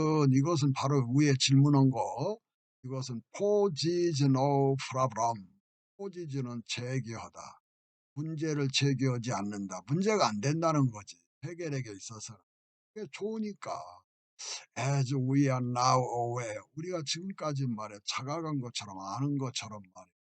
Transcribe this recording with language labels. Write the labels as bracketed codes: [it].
[ko] 이것은 바로 위에 질문한 거. 이것은 [en] poses no problem. [ko] poses는 제기하다. 문제를 제기하지 않는다. 문제가 안 된다는 거지. 해결에게 있어서는. 그게 좋으니까. [en] As we are now aware. [ko] 우리가 지금까지 말해 자각한 것처럼 아는 것처럼 말해.